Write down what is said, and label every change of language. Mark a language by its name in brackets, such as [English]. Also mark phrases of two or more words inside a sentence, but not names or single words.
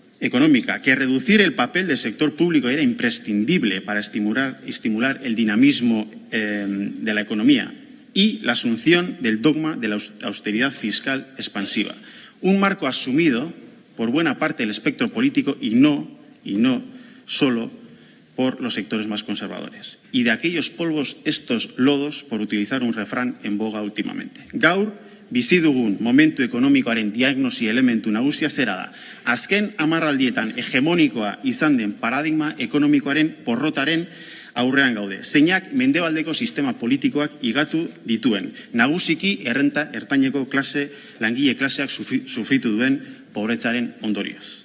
[Spanish] económica, que reducir el papel del sector público era imprescindible para estimular el dinamismo de la economía, y la asunción del dogma de la austeridad fiscal expansiva. Un marco asumido por buena parte del espectro político y no solo por los sectores más conservadores. Y de aquellos polvos, estos lodos, por utilizar un refrán en boga últimamente. [Basque] Gaur, bizi dugun momentu ekonomikoaren diagnosi elementu nagusia zera da. Azken hamarraldietan hegemonikoa izan den paradigma ekonomikoaren porrotaren aurrean gaude. Zeinak mendebaldeko sistema politikoak higatu dituen. Nagusiki errenta ertaineko langile klaseak sufritu duen pobretzaren ondorioz.